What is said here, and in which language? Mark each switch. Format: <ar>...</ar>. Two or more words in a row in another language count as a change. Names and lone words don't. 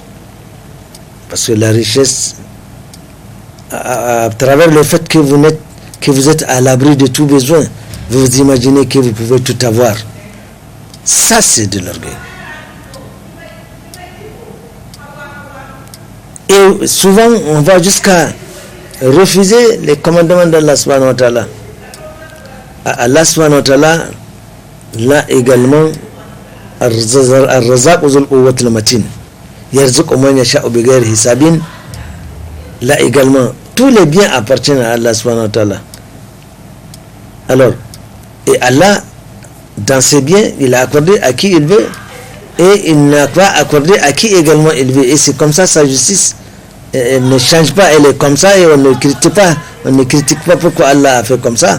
<fr>Parce que la richesse, à travers le fait que vous êtes à l'abri de tout besoin, vous vous imaginez que vous pouvez tout avoir. Ça, c'est de l'orgueil. Et souvent, on va jusqu'à refuser les commandements d'Allah</fr> <ar>سبحانه وتعالى. الله سبحانه وتعالى,</ar> <fr>là également,</fr> <ar>الرزاق ذو القوة المتين يرزق من يشاء بغير حساب.</ar> <fr>Là également, tous les biens appartiennent à Allah</fr> <ar>سبحانه وتعالى.</ar> <fr>Alors, et Allah, dans ses biens, il a accordé à qui il veut, et il n'a pas accordé à qui également il veut. Et c'est comme ça, sa justice, elle ne change pas, elle est comme ça, et on ne critique pas pourquoi Allah a fait comme ça.</fr>